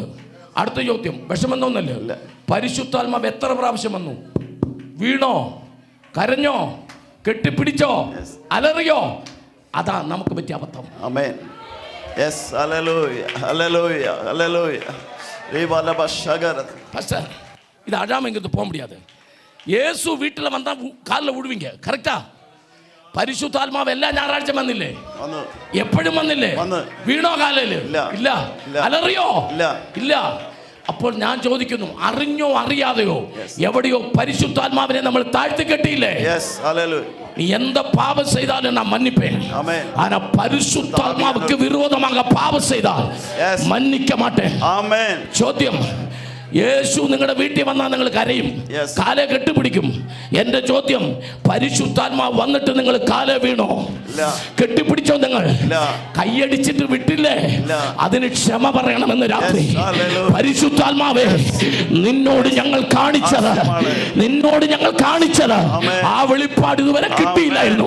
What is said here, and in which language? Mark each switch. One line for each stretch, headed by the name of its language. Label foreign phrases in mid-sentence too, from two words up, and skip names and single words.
Malayalam: അടുത്ത ചോദ്യം, വിഷമെന്നൊന്നല്ല, പരിശുദ്ധാത്മാവ് എത്ര പ്രാവശ്യം വന്നു? വീണോ? കരഞ്ഞോ? കെട്ടിപ്പിടിച്ചോ? അലറിയോ? അതാ നമുക്ക് പറ്റിയ അബദ്ധം. ആമേൻ. യെസ്, ഹല്ലേലൂയ, ഹല്ലേലൂയ, ഹല്ലേലൂയ.
Tamil: பாஸ்டர், இது அழாம இங்கிருந்து போக முடியாது.
Malayalam: യേശു വീട്ടിൽ വന്നാ കാലിൽ വിടുവീങ്ക. കറക്റ്റാ? പരിശുദ്ധാത്മാവ് എല്ലാ ഞായറാഴ്ച വന്നില്ലേ? എപ്പോഴും വന്നില്ലേ? വീണോ കാലില്? ഇല്ല. അലറിയോ? ഇല്ല. അപ്പോൾ ഞാൻ ചോദിക്കുന്നു, അറിഞ്ഞോ അറിയാതെയോ എവിടെയോ പരിശുദ്ധാത്മാവിനെ നമ്മൾ താഴ്ത്തി കെട്ടിയില്ലേ?
Tamil: நீ எந்த பாவம் செய்தாலும் நான் மன்னிப்பேன். ஆனா பரிசுத்தாத்மாவுக்கு விரோதமாக பாவம் செய்தால் மன்னிக்க மாட்டேன். ஆமென்.
Malayalam: ചോദ്യം, യേശു നിങ്ങളുടെ വീട്ടിൽ വന്നാൽ നിങ്ങൾ കരയും, കാലെ കെട്ടിപ്പിടിക്കും. എന്റെ ചോദ്യം, പരിശുദ്ധാത്മാവ് വന്നിട്ട് നിങ്ങൾ കാലെ വീണോ? കെട്ടിപ്പിടിച്ചോ? നിങ്ങൾ കൈയടിച്ചിട്ട് വിട്ടില്ലേ? അതിന് ക്ഷമ പറയണമെന്ന് രാത്രി പരിശുദ്ധാത്മാവേ, നിന്നോട് ഞങ്ങൾ കാണിച്ചത്, നിന്നോട് ഞങ്ങൾ കാണിച്ചത് ആ വെളിപ്പാട് ഇതുവരെ കിട്ടിയില്ലായിരുന്നു.